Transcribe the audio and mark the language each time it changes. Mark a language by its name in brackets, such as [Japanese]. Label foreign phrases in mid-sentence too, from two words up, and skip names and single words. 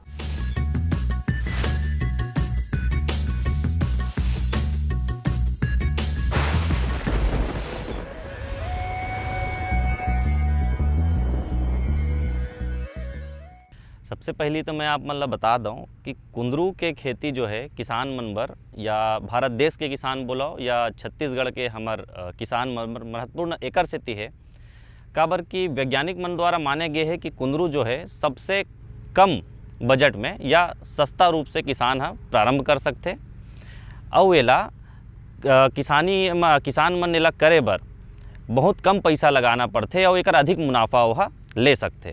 [Chhattisgarhi] सबसे पहली तो मैं आप मन ला बता दूं कि कुंदरू के खेती जो है किसान मन बर या भारत देश के किसान बोलो या छत्तीसगढ़ के हमार किसान मन बर महत्वपूर्ण एकर सेती है। काबर कि वैज्ञानिक मन द्वारा माने गए है कि कुंदरू जो है सबसे कम बजट में या सस्ता रूप से किसान प्रारंभ कर सकते और एला किसान मन एला करे बर बहुत कम पैसा लगाना पड़ते और एकर अधिक मुनाफा वह ले सकते।